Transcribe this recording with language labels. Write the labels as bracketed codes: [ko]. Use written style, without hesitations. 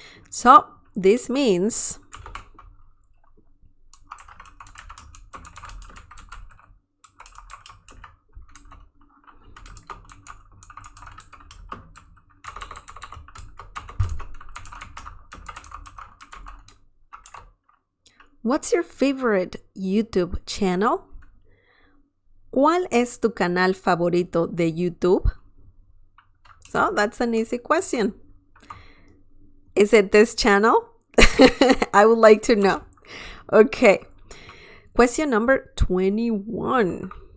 [en] So this means what's your favorite YouTube channel? [es] ¿Cuál es tu canal favorito de YouTube? [en] So that's an easy question. Is it this channel? I would like to know. Okay. Question number 21.